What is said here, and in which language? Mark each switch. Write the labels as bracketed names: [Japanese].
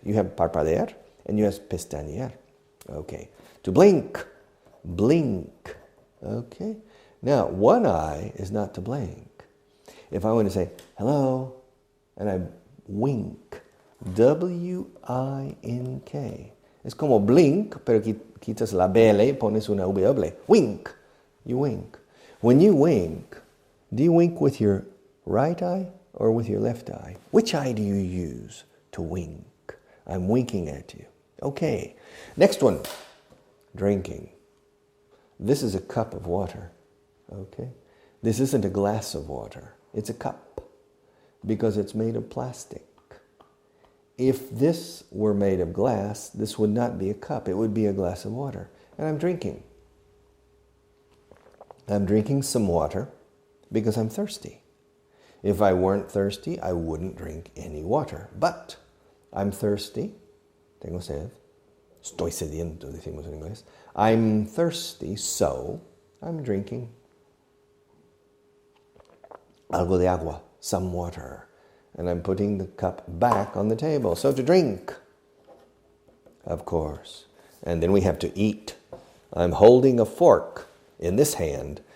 [English] You have parpadear and you have pestañear, okay? To blink, blink, okay? Now, one eye is not to blink. If I want to say, hello, and I wink, W-I-N-K. [Spanish] Es como blink, pero quitas la BL y pones una W. [English] Wink. You wink. When you wink, do you wink with your right eye or with your left eye? Which eye do you use to wink? I'm winking at you. Okay. Next one. Drinking. This is a cup of water. Okay. This isn't a glass of water. It's a cup because it's made of plastic. If this were made of glass, this would not be a cup. It would be a glass of water. And I'm drinking. I'm drinking some water because I'm thirsty. If I weren't thirsty, I wouldn't drink any water. But I'm thirsty. Tengo sed. [Spanish] Estoy sediento, decimos en inglés. [English] I'm thirsty, so I'm drinking algo de agua, some water. And I'm putting the cup back on the table. So to drink, of course. And then we have to eat. I'm holding a fork in this hand.